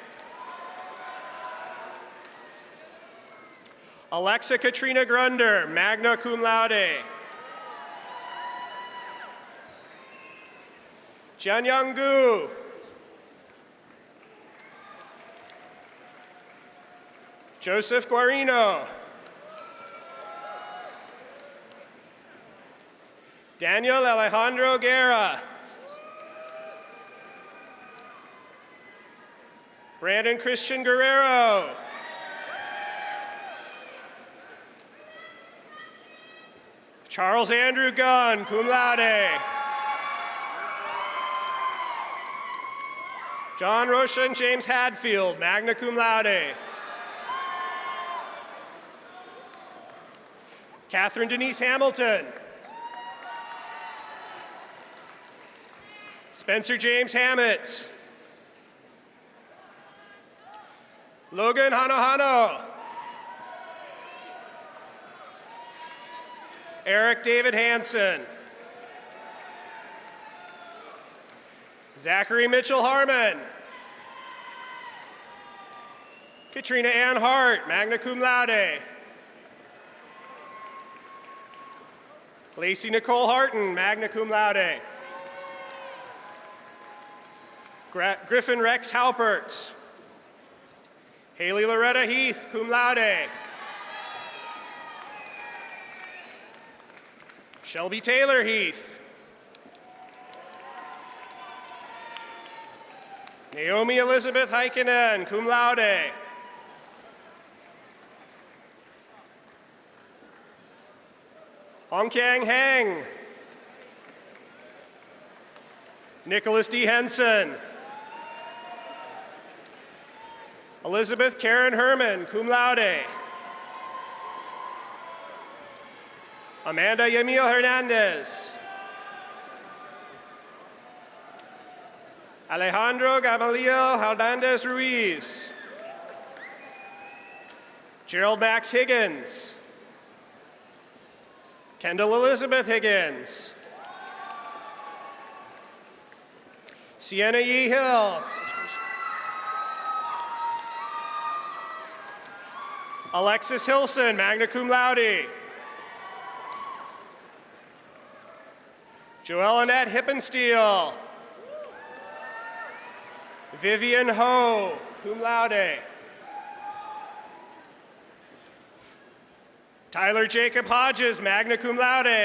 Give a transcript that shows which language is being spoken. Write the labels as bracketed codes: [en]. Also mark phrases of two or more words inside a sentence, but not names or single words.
[en] Alexa Katrina Grunder, [la] magna cum laude. [en] Jianyang Gu. Joseph Guarino. Daniel Alejandro Guerra. Brandon Christian Guerrero. Charles Andrew Gunn, [la] cum laude. [en] John Roshan James Hadfield, [la] magna cum laude. [en] Catherine Denise Hamilton. Spencer James Hammett. Logan Hanohano. Eric David Hansen. Zachary Mitchell Harmon. Katrina Ann Hart, [la] magna cum laude. [en] Lacey Nicole Harton, [la] magna cum laude. [en] Griffin Rex Halpert. Haley Loretta Heath, [la] cum laude. [en] Shelby Taylor Heath. Naomi Elizabeth Heikkinen, [la] cum laude. [en] Hong Kang Heng. Nicholas D. Henson. Elizabeth Karen Herman, [la] cum laude. [en] Amanda Yamil Hernandez. Alejandro Gamaliel Hernandez Ruiz. Gerald Max Higgins. Kendall Elizabeth Higgins. Sienna Yee Hill. Alexis Hilson, [la] magna cum laude. [en] Joelle Annette Hippensteel. Vivian Ho, [la] cum laude. [en] Tyler Jacob Hodges, [la] magna cum laude.